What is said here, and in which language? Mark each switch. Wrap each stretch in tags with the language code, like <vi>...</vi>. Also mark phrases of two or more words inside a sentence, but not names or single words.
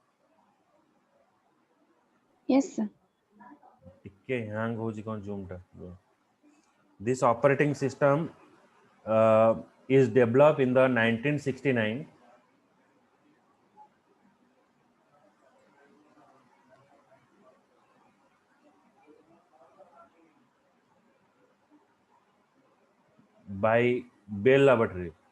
<en>Yes, sir.</en> <or>ଟିକେ hang ହଉଛି କଣ zoom ଟା।</or> <en>this operating system is developed in the 1969 by Bell Laboratory।</en>